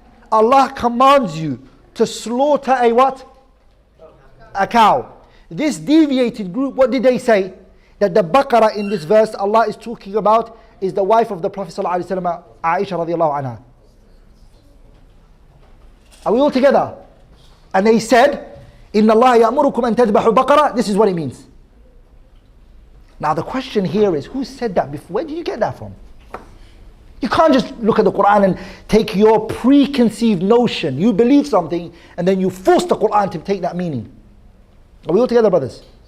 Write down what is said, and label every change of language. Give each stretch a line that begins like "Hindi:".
English: Allah commands you to slaughter a what? A cow. This deviated group, what did they say? That the Baqarah in this verse Allah is talking about is the wife of the Prophet ﷺ, Aisha radiallahu anha. Are we all together? And they said,
Arabic: إِنَّ اللَّهَ يَأْمُرُكُمْ أَن تَذْبَحُوا بَقَرًا.
English: This is what it means. Now the question here is, who said that before? Where did you get that from? You can't just look at the Quran and take your preconceived notion. You believe something and then you force the Quran to take that meaning. Are we all together, brothers?